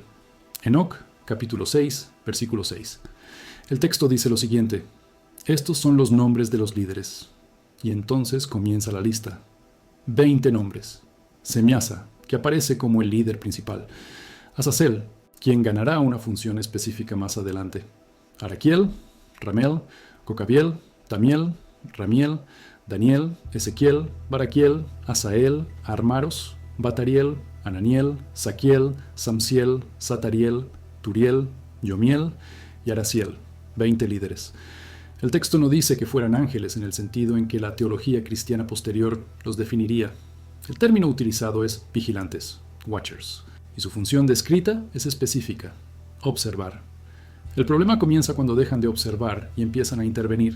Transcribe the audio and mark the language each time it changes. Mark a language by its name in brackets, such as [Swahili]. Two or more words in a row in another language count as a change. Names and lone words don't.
[Spanish] Enoc, capítulo 6, versículo 6. El texto dice lo siguiente: estos son los nombres de los líderes. Y entonces comienza la lista. 20 nombres. Semiasa, que aparece como el líder principal. Azazel, quien ganará una función específica más adelante. Araquiel, Ramel, Cocabiel, Tamiel, Ramiel, Daniel, Ezequiel, Baraquiel, Asael, Armaros, Batariel, Ananiel, Saquiel, Samsiel, Satariel, Turiel, Yomiel y Araciel. 20 líderes. El texto no dice que fueran ángeles en el sentido en que la teología cristiana posterior los definiría. El término utilizado es vigilantes, watchers, y su función descrita es específica: observar. El problema comienza cuando dejan de observar y empiezan a intervenir.